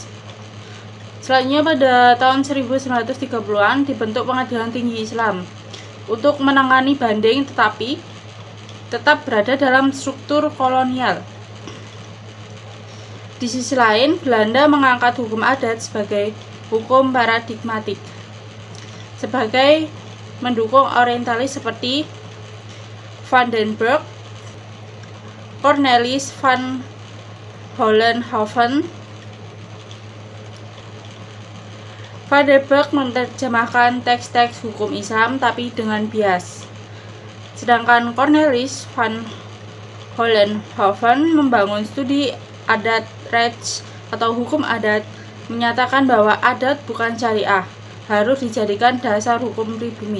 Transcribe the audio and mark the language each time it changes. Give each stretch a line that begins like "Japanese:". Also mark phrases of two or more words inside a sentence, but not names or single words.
Indonesian: Selanjutnya pada tahun 1930-an dibentuk Pengadilan Tinggi Islam untuk menangani banding tetapi tetap berada dalam struktur kolonial. Di sisi lain, Belanda mengangkat hukum adat sebagai hukum paradigmatik sebagai mendukung orientalis seperti Van den Burg, Cornelis van Hollenhoven. Van den Burg menerjemahkan teks-teks hukum Islam tapi dengan bias, sedangkan Cornelis van Hollenhoven membangun studi adat Recht atau hukum adat, menyatakan bahwa adat bukan syariah, harus dijadikan dasar hukum pribumi.